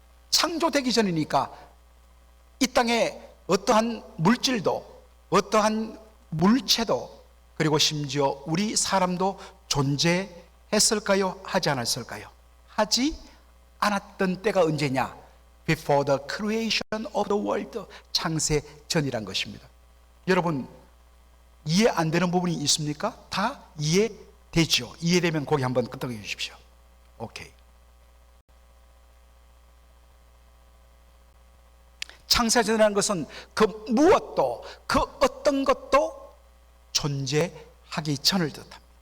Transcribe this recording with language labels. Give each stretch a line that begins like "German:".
Korean: 창조되기 전이니까 이 땅에 어떠한 물질도, 어떠한 물체도, 그리고 심지어 우리 사람도 존재했을까요? 하지 않았을까요? 하지 않았던 때가 언제냐?
English: Before the creation of the world.
Korean: 창세 전이란 것입니다. 여러분, 이해 안 되는 부분이 있습니까? 다 이해되죠. 이해되면 고개 한번 끄덕여 주십시오. 오케이. 창세전이라는 것은 그 무엇도, 그 어떤 것도 존재하기 전을 뜻합니다.